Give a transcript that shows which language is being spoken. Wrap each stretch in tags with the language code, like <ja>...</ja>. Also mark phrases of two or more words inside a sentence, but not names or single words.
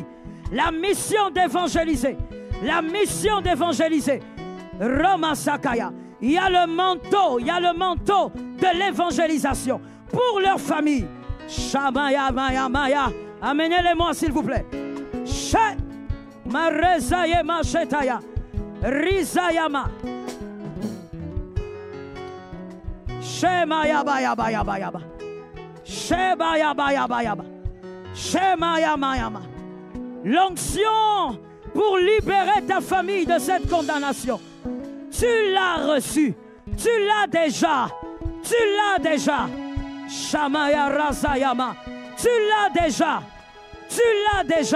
<fr>La mission d'évangéliser. La mission d'évangéliser. Roma Sakaya. Il y a le manteau de l'évangélisation pour leur famille. Shamaya Maya Maya. Amenez-les-moi s'il vous plaît. She Marezayema Shetaya. Rizayama. Shemaya Baya Baya Baya. Shebaya Baya Baya. Shemaya Mayama. L'onction pour libérer ta famille de cette condamnation. Tu l'as reçu. Tu l'as déjà. Tu l'as déjà. Shamaya Razayama. Tu l'as déjà. Tu l'as déjà.</fr>